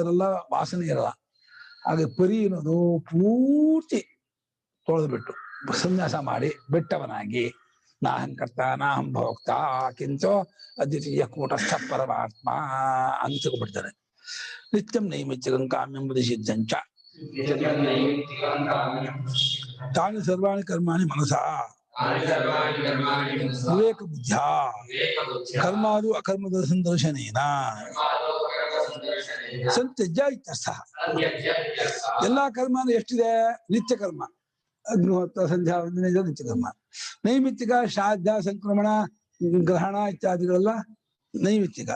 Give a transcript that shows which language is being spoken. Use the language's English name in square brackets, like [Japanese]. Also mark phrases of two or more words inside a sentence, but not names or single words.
[Kannada] ಇರಲ್ಲ ವಾಸನೆ ಇರಲ್ಲ ಹಾಗೆ ಪರಿ ಅನ್ನೋದು ಪೂರ್ತಿ ತೊಳೆದು ಬಿಟ್ಟು ಸನ್ಯಾಸ ಮಾಡಿ ಬಿಟ್ಟವನಾಗಿ [Sanskrit] ನಾಹಂ ಕರ್ತ ನಾಹಂ ಭೋಕ್ತ ಕಿಂಚೋ ಅದ್ವಿತೀಯ ಕೂಟಸ್ಥ ಪರಮಾತ್ಮ [Kannada] ಅಂತ ತಗೊಂಡ್ಬಿಡ್ತಾರೆ [Sanskrit] ನಿತ್ಯಂ ನೈಮಿತ್ಯಕಂ ಕಾಮ್ಯಂ ಸಿದ್ಧಂಚ ತಾನಿ ಸರ್ವಾಣಿ ಕರ್ಮಾಣಿ ಮನಸಾ ವಿವೇಕ ಬುದ್ಧ್ಯಾ ಕರ್ಮಾದು ಅಕರ್ಮದ ಸಂದರ್ಶನೇನ ಸಂತ್ಯಜ್ಯ ಇತ್ಯರ್ಥ. [Kannada] ಎಲ್ಲಾ ಕರ್ಮನು ಎಷ್ಟಿದೆ? ನಿತ್ಯ ಕರ್ಮ, ಅಗ್ನಿಹೋತ್ರ, ಸಂಧ್ಯಾ ವಂದನೆ, ನಿತ್ಯ ಕರ್ಮ. ನೈಮಿತ್ತಿಕ ಶ್ರಾದ್ದ, ಸಂಕ್ರಮಣ, ಗ್ರಹಣ ಇತ್ಯಾದಿಗಳೆಲ್ಲ ನೈಮಿತ್ತಿಕ.